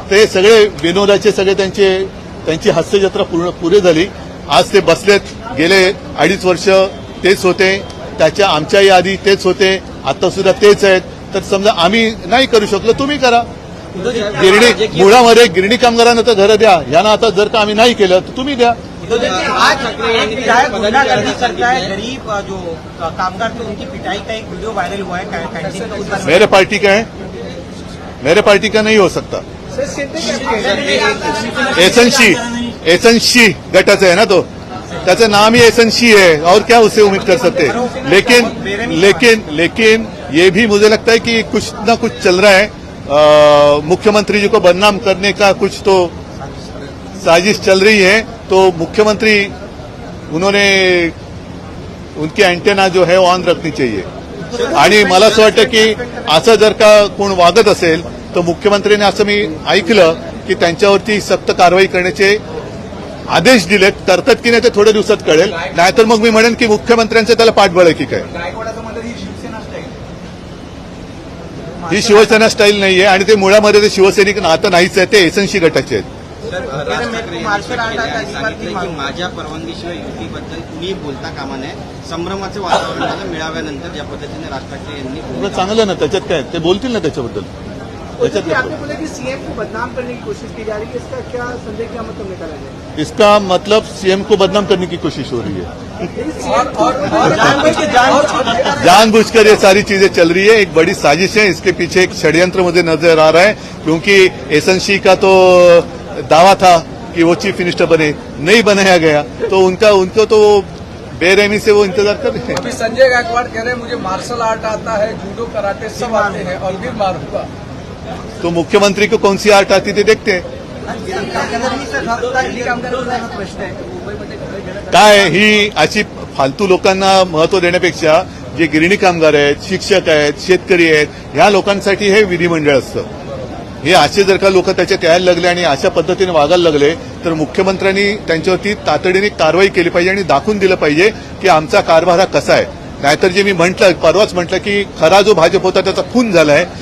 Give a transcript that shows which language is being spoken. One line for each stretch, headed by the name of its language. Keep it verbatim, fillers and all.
Marathi: तर हे सगळे विनोदाचे सगळे त्यांचे त्यांची हास्यजत्रा पूर्ण पुरे झाली. आज ते बसलेत, गेले अडीच वर्ष तेच होते, त्याच्या आमच्याही आधी तेच होते, आता सुद्धा तेच आहेत. तर समजा आम्ही नाही करू शकलो, तुम्ही करा. गिरणी मुळामध्ये गिरणी कामगारांना तर घरं द्या, यांना आता जर का आम्ही नाही केलं तर तुम्ही द्या.
Hindi: आज एक विधायक गुंडागर्दी करता है, गरीब अ, जो अ, कामगार थे उनकी पिटाई का एक वीडियो वायरल हुआ है कै- कैंटीन का उद्घाटन मेरे पार्टी का है, मेरे पार्टी का नहीं हो सकता. एसएनसी एसएनसी
Marathi: गटाचा आहे ना तो, त्याचं
Hindi: नाम ही एसएनसी है, और क्या उससे उम्मीद कर सकते हैं? लेकिन लेकिन लेकिन ये भी मुझे लगता है कि कुछ ना कुछ चल रहा है. अ, मुख्यमंत्री जी को बदनाम करने का कुछ तो साजिश चल रही है. तो मुख्यमंत्री उन्होंने उनकी एंटेना जो है ऑन रखनी चाहिए.
Marathi: आणि मला असं वाटतं की असं जर का कोण वागत असेल तर मुख्यमंत्र्यांनी, असं मी ऐकलं की त्यांच्यावरती सक्त कारवाई करण्याचे आदेश दिलेत. करतात की नाही ते थोड्या दिवसात कळेल. नाहीतर मग मी म्हणेन की मुख्यमंत्र्यांचं त्याला पाठबळ आहे की काय. गायकवाडाचं म्हणतात ही शिवसेना स्टाईल. ही शिवसेना स्टाईल नाहीये आणि ते मुळामध्ये ते शिवसैनिक आता नाहीच आहे, ते एसएनसी गटाचे आहेत. सर, राज ठाकरे यांनी स्पष्ट केले आणि सांगितले की माझ्या परवानगीशिवाय युतीबद्दल कुणीही बोलता कामा नये. संभ्रमाचे वातावरण झालं मिळाव्यानंतर ज्या पद्धतीने राज ठाकरे यांनी एवढं बोललं. चांगलं ना, त्याच्यात काय ते बोलतील ना त्याच्याबद्दल, त्याच्यात काय
English: problem.
Hindi: बोला कि सीएम को बदनाम करने की कोशिश की जा रही है, इसका क्या संदेश, क्या मतलब निकाला जाए? इसका मतलब सीएम को बदनाम करने की कोशिश हो रही है. और और और जानबूझकर ये सारी चीजें चल रही है. एक बड़ी साजिश है, इसके पीछे एक षड्यंत्र मुझे नजर आ रहा है. क्योंकि एसएनसी का तो दावा था कि वो चीफ मिनिस्टर बने, नहीं बनाया गया, तो उनका उनको तो वो बेरहमी से वो इंतजार कर रहे हैं. अभी संजय गायकवाड़ कह रहे हैं मुझे मार्शल आर्ट आता है, जूडो कराटे सब आते हैं और भी मारूंगा. तो मुख्यमंत्री को कौन सी आर्ट आती थी देखते हैं.
Marathi: प्रश्न आहे मुंबईमध्ये घरं घेण्यात काय ही अशी फालतू लोकांना महत्व देण्यापेक्षा जे गिरणी कामगार आहेत, शिक्षक आहेत, शेतकरी आहेत, ह्या लोकांसाठी हे विधिमंडळ असतं. हे असे जर का लोक त्याच्यात यायला लागले आणि अशा पद्धतीने वागायला लागले तर मुख्यमंत्र्यांनी त्यांच्यावरती तातडीने कारवाई केली पाहिजे आणि दाखवून दिलं पाहिजे की आमचा कारभार हा कसा आहे. नाहीतर जे मी म्हटलं, परवाच म्हटलं की खरा जो भाजप होता त्याचा खून झालाय